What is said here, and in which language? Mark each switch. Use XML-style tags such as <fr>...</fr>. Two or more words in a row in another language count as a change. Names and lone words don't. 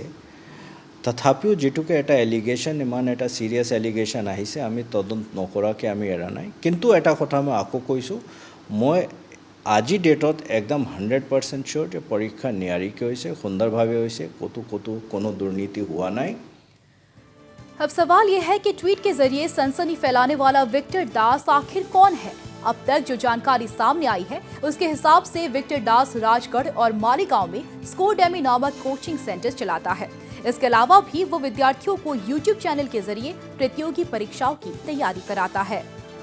<as>তথাপিও যেটুকে এটা এলিগেশ্যন ইমান এটা</as> <en>serious allegation</en> <as>আহিছে আমি তদন্ত নকৰাকৈ আমি এৰা নাই কিন্তু এটা কথা মই আকৌ কৈছোঁ মই আজি ডেটত একদম 100% চিয়'ৰ যে পৰীক্ষা নিয়াৰিকৈ হৈছে সুন্দৰভাৱে হৈছে ক'তো কোনো দুৰ্নীতি হোৱা নাই।</as> <hi>अब सवाल यह है कि ट्वीट के जरिए सनसनी फैलाने वाला विक्टर दास आखिर कौन है। अब तक जो जानकारी सामने आई है उसके हिसाब से विक्टर दास राजगढ़ और मालीगांव में स्कोर डेमी नामक कोचिंग सेंटर चलाता है। इसके अलावा भी वो विद्यार्थियों को</hi> <en>YouTube channel</en> <hi>के जरिए प्रतियोगी परीक्षाओं की तैयारी कराता है।</hi>